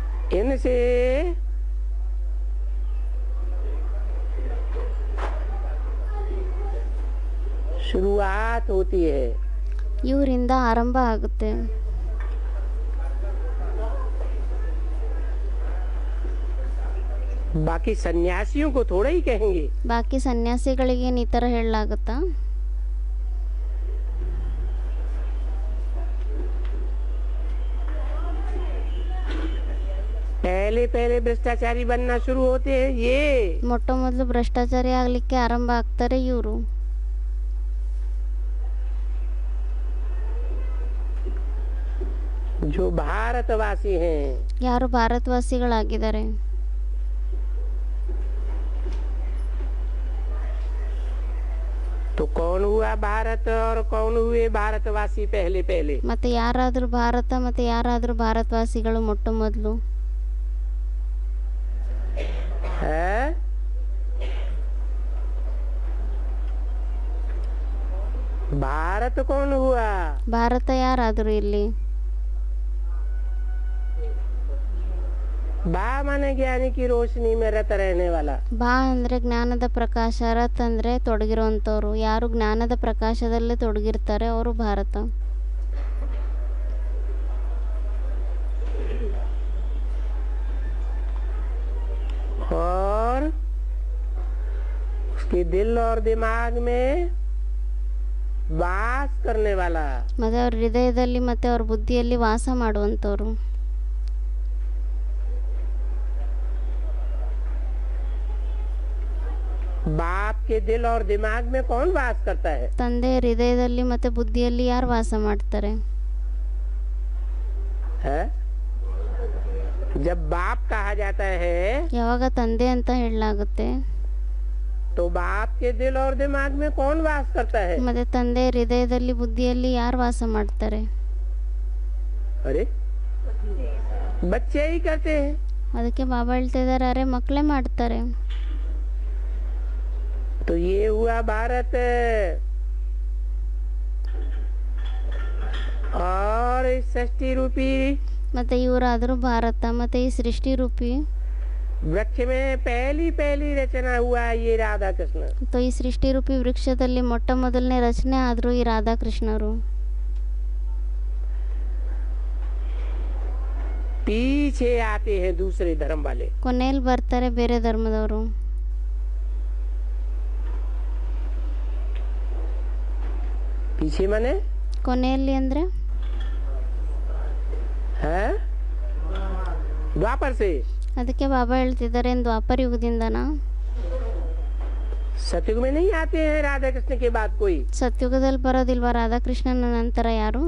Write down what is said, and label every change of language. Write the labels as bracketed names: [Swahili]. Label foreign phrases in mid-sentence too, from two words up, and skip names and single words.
[Hindi] इनसे शुरुआत होती है। [Kannada] ಇವರಿಂದ ಆರಂಭ ಆಗುತ್ತೆ. [Hindi] बाकी सन्यासियों को थोड़ा ही कहेंगे। [Kannada] ಬಾಕಿ ಸನ್ಯಾಸಿಗಳಿಗೆ ಈ ಥರ ಹೇಳಲಾಗುತ್ತಾ? [Hindi] पहले पहले भ्रष्टाचारी बनना शुरू होते हैं ये। [Kannada] ಮೊಟ್ಟ ಮೊದಲು ಭ್ರಷ್ಟಾಚಾರಿ ಆಗಲಿಕ್ಕೆ ಆರಂಭ ಆಗ್ತಾರೆ ಇವರು. [Hindi] जो भारतवासी हैं। [Kannada] ಯಾರು ಭಾರತವಾಸಿಗಳಾಗಿದ್ದಾರೆ. [Hindi] तो कौन हुआ भारत और कौन हुए भारतवासी पहले पहले? [Kannada] ಮತ್ತೆ ಯಾರಾದರೂ ಭಾರತ ಮತ್ತೆ ಯಾರಾದರೂ ಭಾರತವಾಸಿಗಳು ಮೊಟ್ಟ ಮೊದಲು? [Hindi] है भारत कौन हुआ? [Kannada] ಭಾರತ ಯಾರಾದರೂ ಇಲ್ಲಿ? [Hindi] बा माने ज्ञानी की रोशनी में रत रहने वाला। [Kannada] ಬಾ ಅಂದರೆ ಜ್ಞಾನದ ಪ್ರಕಾಶ, ರತ್ ಅಂದರೆ ತೊಡಗಿರುವಂಥವ್ರು. ಯಾರು ಜ್ಞಾನದ ಪ್ರಕಾಶದಲ್ಲಿ ತೊಡಗಿರ್ತಾರೆ ಅವರು ಭಾರತ. [Hindi] और उसके दिल और दिमाग में वास करने वाला। [Kannada] ಮತ್ತೆ ಅವ್ರ ಹೃದಯದಲ್ಲಿ ಮತ್ತೆ ಅವ್ರ ಬುದ್ಧಿಯಲ್ಲಿ ವಾಸ ಮಾಡುವಂಥವ್ರು. [Hindi] बाप के दिल और दिमाग में कौन वास करता है? [Kannada] ತಂದೆ ಹೃದಯದಲ್ಲಿ ಮತ್ತೆ ಬುದ್ಧಿಯಲ್ಲಿ ಯಾರು ವಾಸ ಮಾಡ್ತಾರೆ? [Hindi] है? जब बाप कहा जाता है [Kannada] ಯಾವಾಗ ತಂದೆ ಅಂತ ಹೇಳಲಾಗುತ್ತೆ [Hindi] तो बाप के दिल और दिमाग में कौन वास करता है? [Kannada] ಮತ್ತೆ ತಂದೆ ಹೃದಯದಲ್ಲಿ ಬುದ್ಧಿಯಲ್ಲಿ ಯಾರು ವಾಸ ಮಾಡ್ತಾರೆ? [Hindi] अरे बच्चे ही करते हैं। [Kannada] ಅದಕ್ಕೆ ಬಾಬಾ ಹೇಳ್ತಾ ಇದ್ದಾರೆ, ಅರೆ ಮಕ್ಕಳೇ ಮಾಡ್ತಾರೆ. [Hindi] तो ये हुआ भारत। और इस षष्ठी रूपी [Kannada] ಮತ್ತೆ ಇವರಾದರೂ ಭಾರತ. ಮತ್ತೆ ಈ ಸೃಷ್ಟಿ ರೂಪಿ [Hindi] वृक्ष में पहली पहली रचना हुआ ये राधा कृष्ण। [Kannada] तो ಈ ಸೃಷ್ಟಿ ರೂಪಿ ವೃಕ್ಷದಲ್ಲಿ ಮೊಟ್ಟ ಮೊದಲನೇ ರಚನೆ ಆದರೂ ಈ ರಾಧಾಕೃಷ್ಣರು. [Hindi] पीछे आते हैं दूसरे धर्म वाले। [Kannada] ಕೊನೆಯಲ್ಲಿ ಬರ್ತಾರೆ ಬೇರೆ ಧರ್ಮದವರು. [Hindi] पीछे माने [Kannada] ಕೊನೆಯಲ್ಲಿ ಅಂದರೆ [Hindi] है द्वापर से। [Kannada] ಅದಕ್ಕೆ ಬಾಬಾ ಹೇಳ್ತಿದ್ದಾರೆ, ದ್ವಾಪರ ಯುಗದಿಂದನಾ? [Hindi] सतयुग में नहीं आते हैं राधा कृष्ण के बाद कोई [Kannada] ಸತ್ಯುಗದಲ್ಲಿ ಬರೋದಿಲ್ವಾ ರಾಧಾಕೃಷ್ಣನ ನಂತರ ಯಾರು?